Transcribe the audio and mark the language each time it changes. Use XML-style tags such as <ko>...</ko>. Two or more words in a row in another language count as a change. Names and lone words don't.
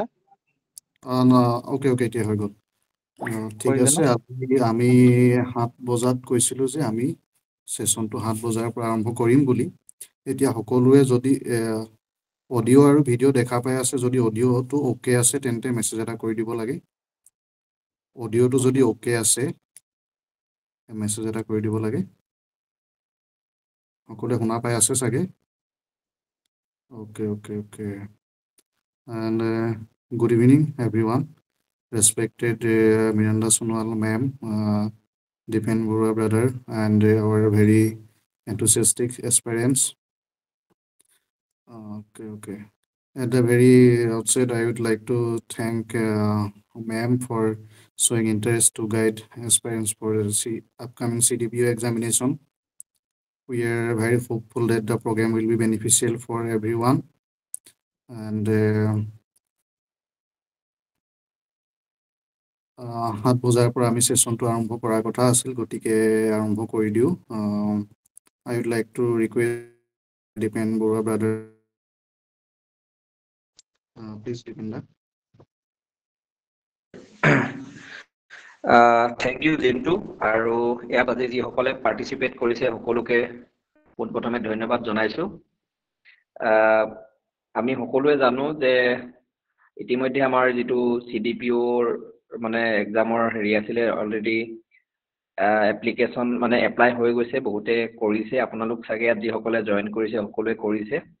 <en>okay okay</en> <as>এতিয়া হৈ গ'ল ঠিক আছে আমি 7 বজাত কৈছিলোঁ যে আমি সেশনটো 7 বজাৰ পৰা আৰম্ভ কৰিম বুলি এতিয়া সকলোৱে যদি অডিঅ' আৰু ভিডিঅ' দেখা পাই আছে যদি অডিঅ'টো ওকে আছে তেন্তে মেছেজ এটা কৰি দিব লাগে অডিঅ'টো যদি ওকে আছে মেছেজ এটা কৰি দিব লাগে সকলোৱে শুনা পাই আছে চাগে</as> <en>okay and good evening everyone respected Miranda Sonowal ma'am Dipen Bora brother and our very enthusiastic aspirants okay at the very outset I would like to thank ma'am for showing interest to guide aspirants for the upcoming CDPO examination. We are very hopeful that the program will be beneficial for everyone and</en> <as>7 বজাৰ পৰা আমি সেশনটো আৰম্ভ কৰাৰ কথা আছিল গতিকে আৰম্ভ কৰি দিও</as> <en>I would like to request Dipen Bora brother please Dipen da thank you</en> <as>জিন্তু আৰু ইয়াত আজি যিসকলে পাৰ্টিচিপেট কৰিছে সকলোকে পোনপ্ৰথমে ধন্যবাদ জনাইছো আমি সকলোৱে জানো যে ইতিমধ্যে আমাৰ যিটো CDPOৰ মানে এক্সামৰ হেৰি আছিলে</as> <en>already application</en> <as>মানে এপ্লাই হৈ গৈছে বহুতে কৰিছে আপোনালোক চাগে ইয়াত যিসকলে জয়েন কৰিছে সকলোৱে কৰিছে</as>